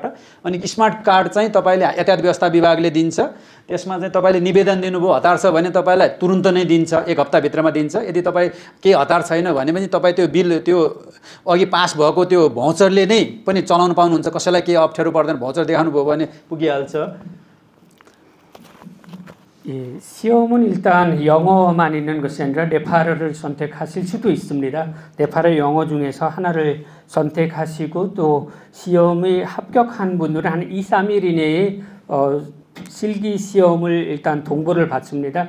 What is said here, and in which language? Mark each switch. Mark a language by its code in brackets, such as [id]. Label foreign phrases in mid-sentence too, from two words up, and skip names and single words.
[ne] अनि [en] smart card [ne] चाहिँ तपाईँले यातायात व्यवस्था विभागले दिन्छ। त्यसमा चाहिँ तपाईँले निवेदन दिनुभयो, हतार छ भने तपाईँलाई तुरुन्त नै दिन्छ, 1 हप्ताभित्रमा दिन्छ। यदि तपाईँ केही हतार छैन भने पनि तपाईँ त्यो बिल त्यो अघि पास भएको त्यो भाउचरले नै पनि चलाउन पाउनुहुन्छ। कसैलाई केही अप्ठ्यारो पर्दैन, भाउचर देखाउनु भयो भने पुगिहाल्छ। [ko] 시험은 일단 영어만 있는 것이 아니라 네파르를 선택하실 수도 있습니다. 네파르 영어 중에서 하나를 선택하시고 또 시험에 합격한 분들은 한 2-3일 이내에 실기 시험을 일단 동보를 받습니다.